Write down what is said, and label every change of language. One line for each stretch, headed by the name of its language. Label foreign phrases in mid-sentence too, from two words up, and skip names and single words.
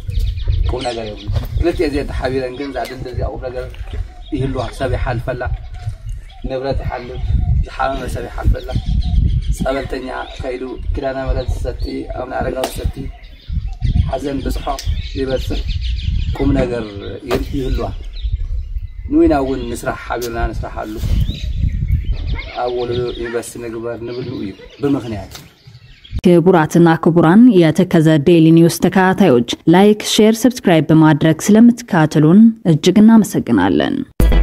Tigrinya: ቁም ነገር የብሉ ስለቲ እዚኣ ተሓቢረን ግን ዛድል እዚኣ ቁም ነገር ይህልዋ ሰብ ይሓልፈላ ንብረት ይሓልፍ ዝሓመመ ሰብ ይሓልፈላ ፀበልተኛ ከይዱ ኪዳነ ምሕረት ዝሰቲ ኣቡነ ኣረጋዊ ዝሰቲ ሓዘን ብፅሖ ይበፅሕ ቁም ነገር ይህልዋ ንዊና እውን ንስራሕ ሓቢርና ንስራሓሉ ኣብ ወለዶ ዩኒቨርስቲ ንግበር ንብሉ እዩ ብምክንያት
Amharic: ክቡራትና ክቡራን የተከዘ ዴይሊ ኒውስ ተከታታዮች
English: like share subscribe
Amharic: በማድረግ ስለምትከታተሉን እጅግ እናመሰግናለን